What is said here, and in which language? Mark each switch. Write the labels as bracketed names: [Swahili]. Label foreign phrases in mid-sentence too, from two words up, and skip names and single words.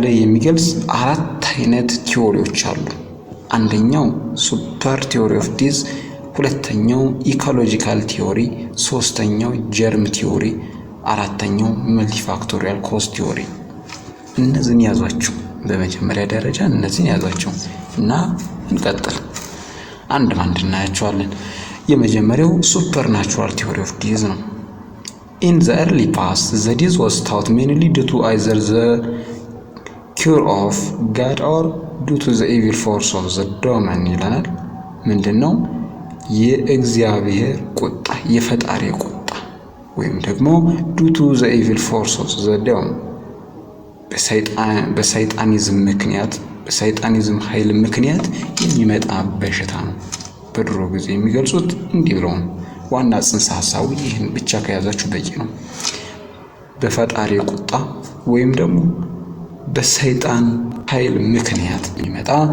[Amharic] የሚገልጽ 4 አይነት ቲዎሪዎች አሉ። አንደኛው [English] super theory of dis፣ [Amharic] ሁለተኛው [English] ecological theory፣ [Amharic] ሶስተኛው [English] germ theory፣ [Amharic] አራተኛው [English] multifactorial cause theory። [Amharic] እነዚህን ያዟቸው። በመጀመሪያ ደረጃ እነዚህን ያዟቸው እና እንቀጥል። አንድ ባንድ እናያቸዋለን። የመጀመሪያው [English] super natural theory of dis [Amharic] ነው። [English] In the early past, the disease was thought mainly due to either the cure of God or due to the evil force of the demon [Amharic] ይለናል። ምንድነው? የእግዚአብሔር ቁጣ የፈጣሪ ቁጣ ወይም ደግሞ [English] due to the evil force of the demon [Amharic] በሰይጣኒዝም ምክንያት በሰይጣኒዝም ኃይል ምክንያት የሚመጣ በሽታ ነው። በድሮ ጊዜ የሚገልጹት እንዲህ ብለው ነው። ዋና ጽንሰ ሐሳቡ ይህን ብቻ ከያዛችሁ በቂ ነው። በፈጣሪ ቁጣ ወይም ደግሞ በሰይጣን ኃይል ምክንያት የሚመጣ